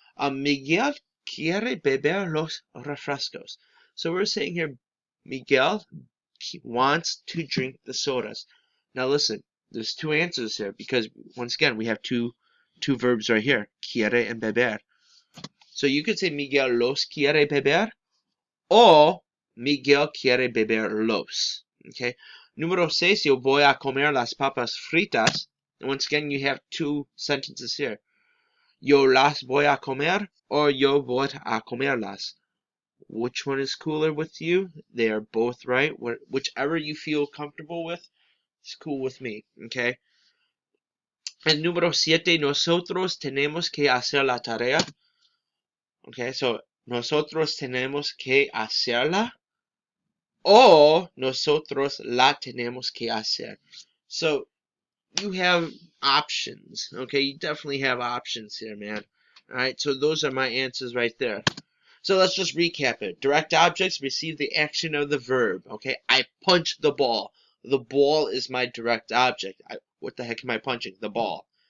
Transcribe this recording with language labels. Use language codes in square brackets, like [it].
[es] Miguel quiere beber los refrescos. [en] So we're saying here, Miguel wants to drink the sodas. Now listen, there's two answers here because once again we have two verbs right here, quiere and beber. So you could say [es] Miguel los quiere beber, [en] or [es] Miguel quiere beber los. [en] Okay. [es] Número 6, yo voy a comer las papas fritas. [en] Once again, you have two sentences here. [es] Yo las voy a comer, or yo voy a comerlas. [en] Which one is cooler with you? They are both right. Whichever you feel comfortable with, it's cool with me. Okay. [es] And número 7, nosotros tenemos que hacer la tarea. [en] Okay, so [es] nosotros tenemos que hacerla, o nosotros la tenemos que hacer. [en] So you have options. Okay, you definitely have options here, man. All right, so those are my answers right there. So let's just recap it. Direct objects receive the action of the verb. Okay, I punch the ball. The ball is my direct object. What the heck am I punching? The ball.